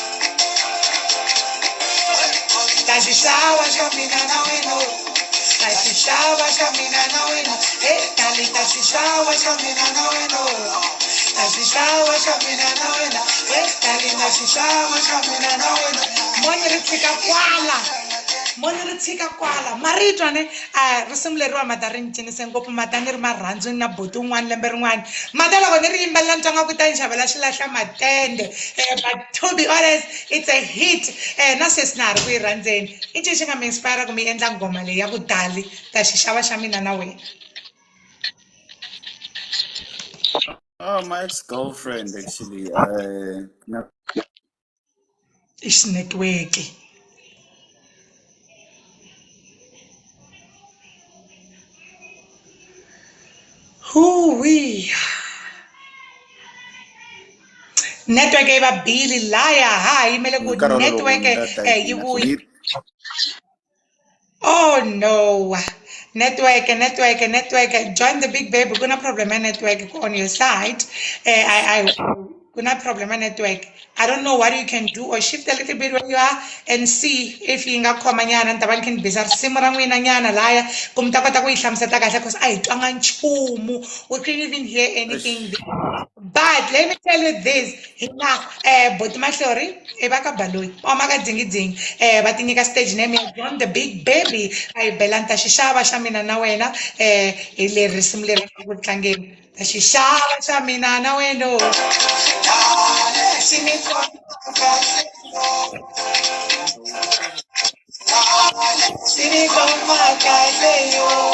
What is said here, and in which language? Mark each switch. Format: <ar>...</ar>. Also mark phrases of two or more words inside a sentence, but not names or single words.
<ts>Tashishawa shamina na weno Tashishawa shamina na weno Tali tashishawa shamina na weno Tashishawa shamina na weno Tali tashishawa shamina na weno Moni ri tshika kwala marito ne risimu leriwa mata ri ni cinise ngopfu mata ni ri marhandzu na buti un'wana lembe rin'wana mata loko ni ri yimbelela ni twanga ku ta ni xavela xilahla matende</ts> <en>but to be honest it's a hit</en> <ts>na sesi na ha ri ku yi rhandzeni i ncini xi nga mi inspire ku mi endla ngoma leyi ya ku dali ta xixava xa mina na wena</ts> <en>My ex-girlfriend actually.</en> <ts>i xinetiweki Hoo-wee. Network yi va bili laya ha yimele ku network yi vuyi</ts> <en>oh no network</en> <ts>join the big baby ku na problem ya network</ts> <en>on your side</en> <ts>ku na problem ya network</ts> <en>I don't know what you can do or shift a little bit where you are and see if</en> <ts>yi nga khoma nyana ni ta va ni kha ni bisa risimu ra n'wina nyana laya ku mi ta kota ku yi hlamuseta kahle cause a hi twanga nchumu</ts> <en>we couldn't even hear anything but let me tell you this</en> <ts>hina boti mahlori i va ka baloyi va huma ka dzingidzingi va ti nyika</ts> <en>stage name</en> <ts>ya John the Big Baby a hi bela ni ta xixava xa mina na wena hi leri risimu leri ku tlangeni ta xixava xa mina na wena Unikhoma kahle yo</ts>